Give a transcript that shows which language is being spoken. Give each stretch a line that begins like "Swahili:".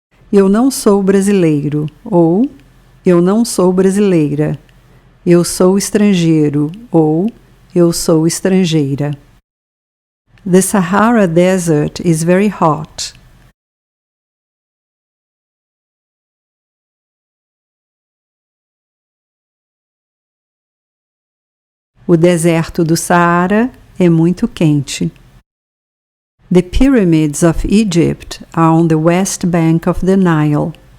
Portuguese: Eu não sou brasileiro, ou eu não sou brasileira. Eu sou estrangeiro, ou eu sou estrangeira.
English: The Sahara Desert is very hot.
Portuguese: O deserto do Saara é muito quente.
English: The pyramids of Egypt are on the west bank of the Nile.